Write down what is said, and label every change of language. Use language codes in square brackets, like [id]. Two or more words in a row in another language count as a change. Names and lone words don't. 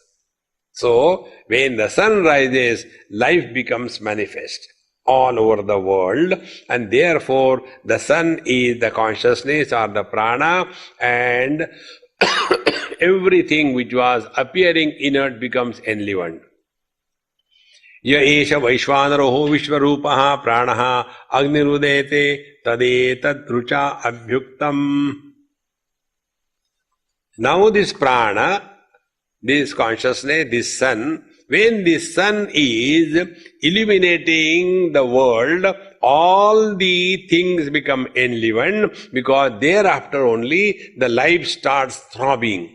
[en] So, when the sun rises, life becomes manifest all over the world, and therefore the sun is the consciousness or the prana, and everything which was appearing inert becomes enlivened. [sa] Ya esha vaishvanaroho vishvarupaha pranaha agnirudete tadetat rucha abhyuktam. [en] Now this prana, this consciousness, this sun, when this sun is illuminating the world all the things become enlivened, because thereafter only the life starts throbbing.